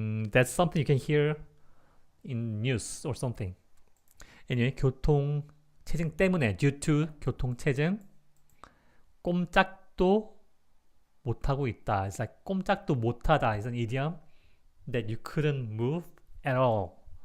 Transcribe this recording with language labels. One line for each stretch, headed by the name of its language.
English: That's something you can hear in news or something.
Korean: Anyway, 교통체증 때문에,
English: due to
Korean: 교통체증, 꼼짝도 못하고 있다.
English: It's like
Korean: 꼼짝도 못하다
English: is an idiom that you couldn't move at all.